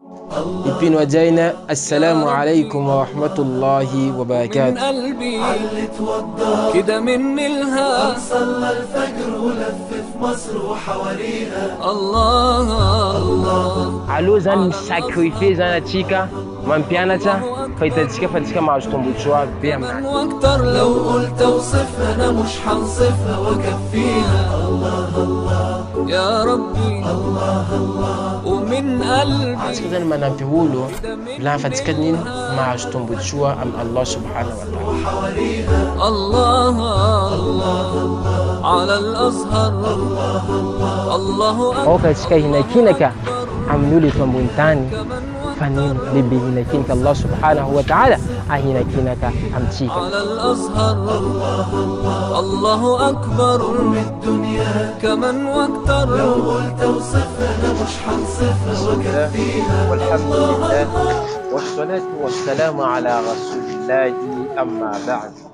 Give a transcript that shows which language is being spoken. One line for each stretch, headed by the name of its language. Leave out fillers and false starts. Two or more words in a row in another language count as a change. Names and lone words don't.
Arabic: يبين وجينا السلام عليكم ورحمة الله وبركاته. من قلبي علي توضى كده من الها صلى الفجر ولف في مصر وحواليها. الله الله
Malagasy: Alo zany sacrifice zany atsika mampianatra fahitatsika fa atsika mahazo tombontsoa be aminazy.
Arabic: واكتر لو قلت اوصفها انا مش حنصفها واكفيها. الله الله يا ربي الله الله ومن قلبي.
Malagasy: Atsika zany manampy olo lafa atsika nino mahazo tombontsoa am
Arabic: الله سبحانه وتعالى. الله الله على الازهر. الله
Malagasy: Oka atsika hinakinaka amin'olo eto ambony tany fa nino lehibe hinakinaka
Arabic: الله سبحانه وتعالى
Malagasy: ahinakinaka amitsika.
Arabic: على الازهر. الله اكبر من الدنيا كمان واكتر لو قلت اوصفها انا مش حنصفها وكفيها. والحمد لله والصلاة والسلام على رسول الله أما بعد.